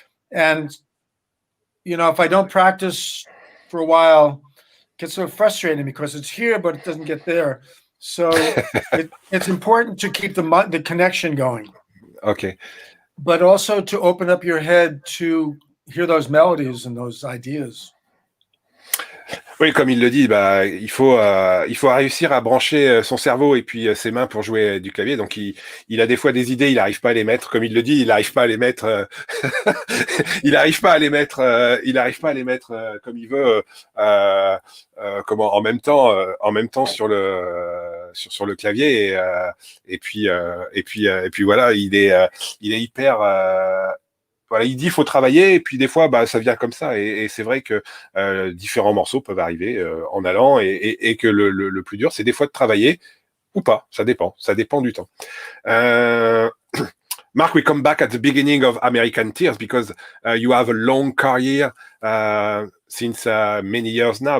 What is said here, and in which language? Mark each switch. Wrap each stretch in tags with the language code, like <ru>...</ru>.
<en>And, if I don't practice for a while, it gets so frustrating because it's here, but it doesn't get there. So it's important to keep the connection going. Ok. But also to open up your head to hear those melodies and those ideas.</en> <fr>Oui, comme il le dit, il faut réussir à brancher son cerveau et puis ses mains pour jouer du clavier. Donc, il a des fois des idées, il n'arrive pas à les mettre, comme il le dit, il n'arrive pas à les mettre, il n'arrive pas à les mettre, comme il veut, en même temps sur le clavier et puis voilà, il est hyper voilà, il dit il faut travailler et puis des fois ça vient comme ça et c'est vrai que différents morceaux peuvent arriver en allant et que le plus dur c'est des fois de travailler ou pas, ça dépend du temps.</fr> <en>Mark, we come back at the beginning of American Tears because you have a long career since many years now.</en>